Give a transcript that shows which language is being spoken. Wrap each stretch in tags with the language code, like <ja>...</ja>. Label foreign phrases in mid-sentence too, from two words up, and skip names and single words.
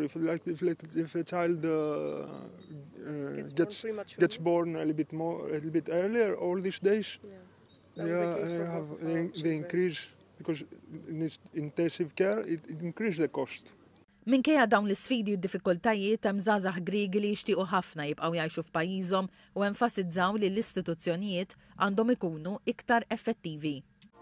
<en>If a child gets born a little bit earlier, all these days, they increase because in intensive care it increases the cost.</en> <mt>Minkejja dawn l-isfidi u d-diffikultajiet hemm żgħażagħ Griegi li jixtiequ ħafna jibqgħu jgħixu f'pajjiżhom u enfasizzaw li l-istituzzjonijiet għandhom ikunu iktar effettivi.</mt>